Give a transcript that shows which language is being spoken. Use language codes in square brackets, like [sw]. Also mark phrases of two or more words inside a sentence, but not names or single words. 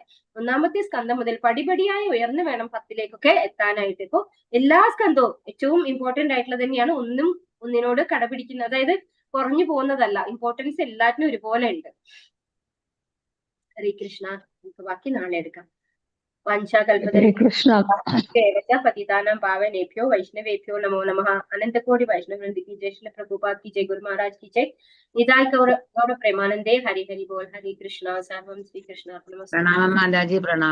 [ml] ഒന്നാമത്തെ സ്കന്ധം മുതൽ പടിപടിയായി ഉയർന്നു വേണം 10ലേക്കൊക്കെ എത്താനായിട്ട്. ഇപ്പൊ എല്ലാ സ്കന്ധവും ഏറ്റവും ഇമ്പോർട്ടന്റ് ആയിട്ടുള്ളത് തന്നെയാണ്. ഒന്നിനോട് കടപിടിക്കുന്നത്, അതായത് കുറഞ്ഞു പോകുന്നതല്ല. ഇമ്പോർട്ടൻസ് എല്ലാറ്റിനും ഒരുപോലെ ഉണ്ട്. [sa] ഹരേ കൃഷ്ണ. [ml] നമുക്ക് ബാക്കി നാളെ എടുക്കാം. [sa] पतितानां पावनेभ्यो वैष्णवेभ्यो नमो नमः. [hi] अनंत कोटि वैष्णव वृंद की जय, श्री प्रभुपाद की जय, गुरु महाराज की जय, निताय गौर प्रेमानंदे. हरि हरि बोल. हरे कृष्णा. [sa] सर्वं श्री कृष्णार्पणमस्तु. [hi] प्रणाम माताजी, प्रणाम.